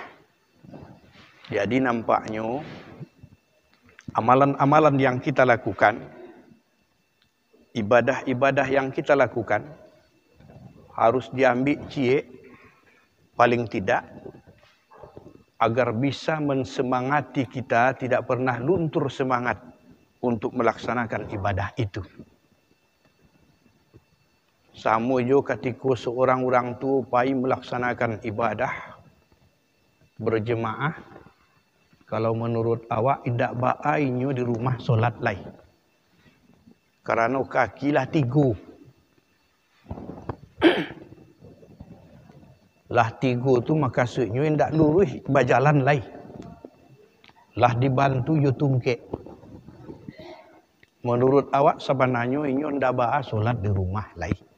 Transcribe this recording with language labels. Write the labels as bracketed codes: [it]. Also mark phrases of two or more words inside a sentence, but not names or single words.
[id] Jadi nampaknya amalan-amalan yang kita lakukan, ibadah-ibadah yang kita lakukan harus diambil cie paling tidak agar bisa mensemangati kita tidak pernah luntur semangat untuk melaksanakan ibadah itu. Sama juga ketika seorang orang tua pai melaksanakan ibadah berjemaah, Kalau [min] menurut awak indak ba'a inyo di rumah solat lai. [id] Karena kakilah 3. [min] Lah 3 tu maksudnya indak lurus berjalan lai. Lah dibantu yo tungkek. Menurut awak sebenarnya inyo ndak ba'a solat di rumah lai.